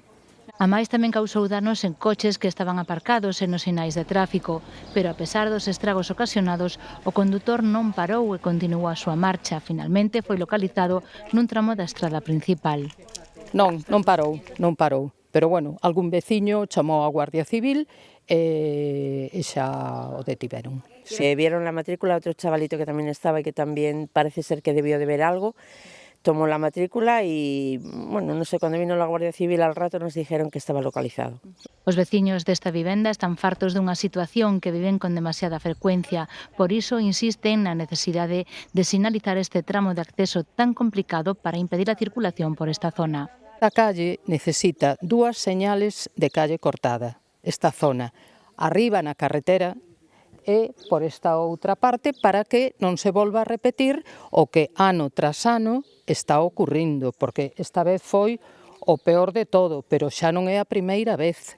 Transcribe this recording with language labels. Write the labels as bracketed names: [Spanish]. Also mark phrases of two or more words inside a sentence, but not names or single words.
[Galician] A máis tamén causou danos en coches que estaban aparcados e nos sinais de tráfico, pero a pesar dos estragos ocasionados, o condutor non parou e continuou a súa marcha. Finalmente foi localizado nun tramo da estrada principal. Non parou. Pero bueno, algún veciño chamou a Guardia Civil e xa o detiveron. [Spanish] Vieron la matrícula, otro chavalito que también estaba y que también parece ser que debió de ver algo, tomó la matrícula y, bueno, no sé, cuando vino la Guardia Civil al rato nos dijeron que estaba localizado. [Galician] Os veciños desta vivenda están fartos dunha situación que viven con demasiada frecuencia, por iso insisten na necesidade de sinalizar este tramo de acceso tan complicado para impedir a circulación por esta zona. A calle necesita 2 [Spanish] señales de calle cortada, [Galician] esta zona, arriba na carretera e por esta outra parte para que non se volva a repetir o que ano tras ano está ocurrindo, porque esta vez foi o peor de todo, pero xa non é a primeira vez.